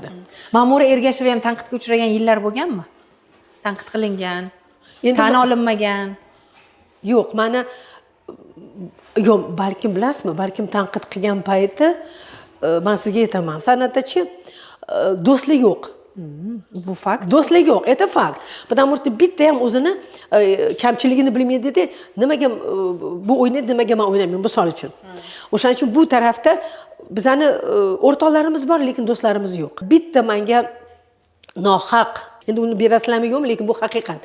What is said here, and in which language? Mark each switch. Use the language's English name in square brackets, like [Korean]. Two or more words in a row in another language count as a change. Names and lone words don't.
[Uzbek] Ma'mura Ergasheva ham tanqidga uchragan yillar bo'lganmi? Tanqid qilingan, tan olinmagan. Yo'q, mana yo'q, balkim bilasizmi, balkim tanqid qilgan payti men sizga aytaman, san'atdachi do'stlik yo'q. Bu fakt. Do'stlik yo'q, [Russian] это fakt. Потому что [Uzbek] bitta ham o'zini kamchiligini bilmaydi-da, nimaga bu o'ynaydi, nimaga men o'ynayman, misol uchun. O'shaning uchun bu tarafda bizani o'rtoqlarimiz bor, lekin do'stlarimiz yo'q. Bitta menga nohaq, endi uni berasizlarmi yo'qmi, lekin bu haqiqat.